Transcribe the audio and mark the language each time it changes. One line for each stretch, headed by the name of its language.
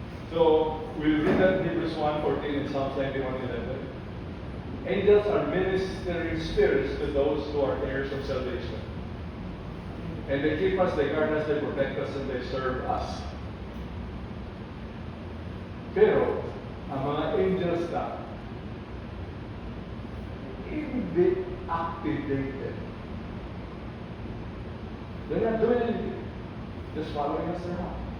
English: So, we'll read that Hebrews 1:14 and Psalms 91:11. Angels are ministering spirits to those who are heirs of salvation. And they keep us, they guard us, they protect us, and they serve us.
Filipino: Pero, ang mga angels na hindi activated.
English: They're not doing anything. Just following us around.